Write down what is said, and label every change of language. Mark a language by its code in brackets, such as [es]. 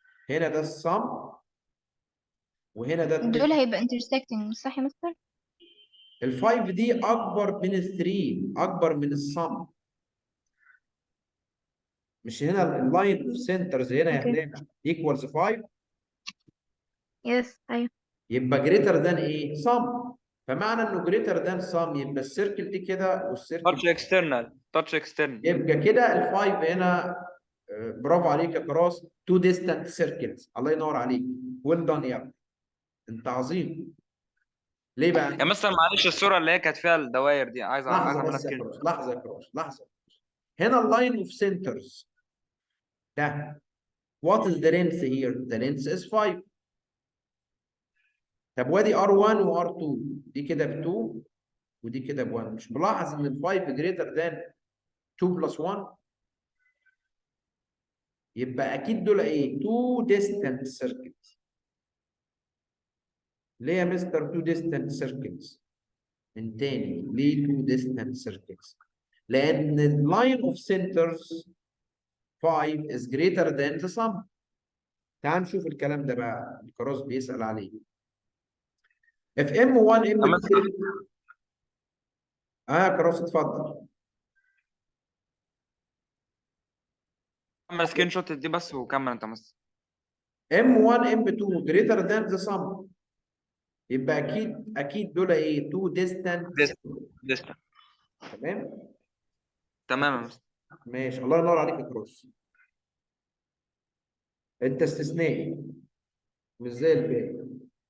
[ar] هنا ده السم وهنا ده دول هيبقى intersecting صح يا مستر؟ ال5 دي اكبر من ال3 اكبر من السم. مش هنا اللاين اوف سنترز هنا يا هنا equals 5 يس ايوه يبقى greater than ايه؟ sum. فمعنى انه greater than sum يبقى السيركل دي كده والسيركل تاتش اكسترنال. يبقى كده ال5 هنا برافو عليك يا كراس. [en] two distant circles. الله ينور عليك. [ar] well done يا ابني. انت عظيم. ليه بقى؟ يا مستر معلش الصورة اللي هي كانت فيها الدوائر دي عايز لحظه اعملها بس يا سكرين. كراس لحظه يا كراس لحظه. [en] هنا اللاين of centres ده [ar] what is the length here? [en] The length is 5. [ar] طب وادي R1 و R2 دي كده ب 2 ودي كده ب 1. مش ملاحظ ان ال 5 greater than 2 plus 1؟ يبقى اكيد دول ايه؟ 2 distant circles. ليه يا مستر 2 distant circles؟ من تاني ليه 2 distant circles؟ لان ال line of centers 5 is greater than the sum. تعال نشوف الكلام ده بقى الكراس بيسأل عليه. if M1 M2 كراس اتفضل. اعمل سكرين شوت دي بس وكمل انت مستر. M1 M2 greater than the sum يبقى اكيد دول ايه؟ 2 distant ديستنت. تمام؟ تمام يا مستر. ماشي الله ينور عليك يا كروس. انت استثنائي مش زي الباقي.